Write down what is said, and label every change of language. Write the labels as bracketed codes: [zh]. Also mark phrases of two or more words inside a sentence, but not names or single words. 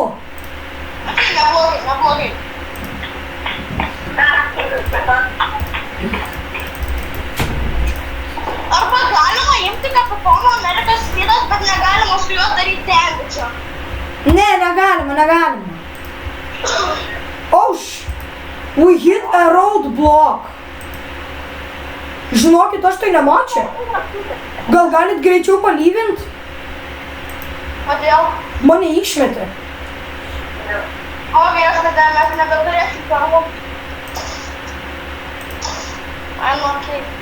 [lt] Neblogai. Arba galima imti Kapitono Amerikos skydas, bet negalima su juo daryti tengičio. Ne, negalima. [en] We hit a roadblock. [lt] Žinokit, aš tai nemačiau. Gal galit greičiau palyvint? Kodėl? Mane išmetė. O viešpatė, mes nebeturėsim karvų. [en] I'm okay.